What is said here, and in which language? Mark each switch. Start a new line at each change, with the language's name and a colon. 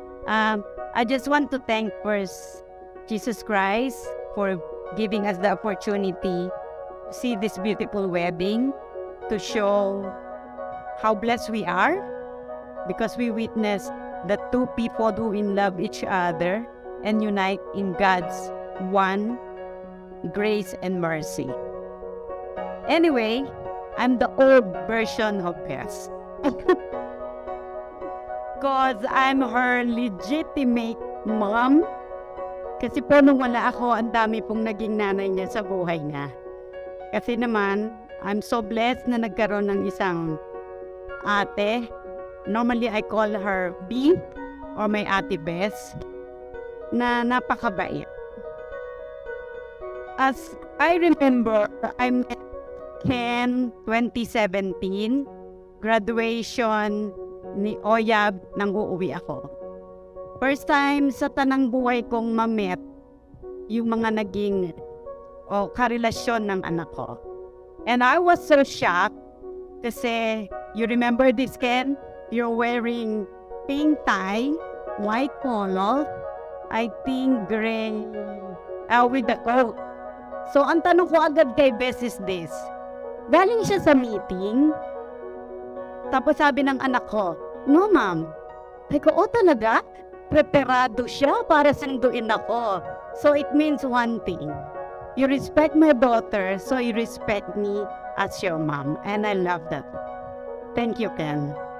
English: I just want to thank first Jesus Christ for giving us the opportunity to see this beautiful wedding, to show how blessed we are because we witnessed the two people who in love each other and unite in God's one grace and mercy. Anyway, I'm the old version of Bess. Because I'm her legitimate mom.
Filipino: Kasi po nung wala ako, ang dami pong naging nanay niya sa buhay niya. Kasi naman,
English: I'm so blessed
Filipino: na nagkaroon ng isang ate.
English: Normally, I call her B or my ate Bess,
Filipino: na napakabait.
English: As I remember, I met Ken 2017, graduation ni Oyab
Filipino: nang uuwi ako. First time sa tanang buhay kong ma-met yung mga naging karelasyon ng anak ko.
English: And I was so shocked kasi, you remember this, Ken? You're wearing pink tie, white collar, I think gray, with the coat.
Filipino: So, ang tanong ko agad kay Bess
English: is this.
Filipino: Galing siya sa meeting, tapos sabi ng anak ko,
English: "No, ma'am."
Filipino: Ay ko, talaga? Preparado siya para sunduin ako.
English: So, it means one thing. You respect my daughter, so you respect me as your mom. And I love that. Thank you, Ken.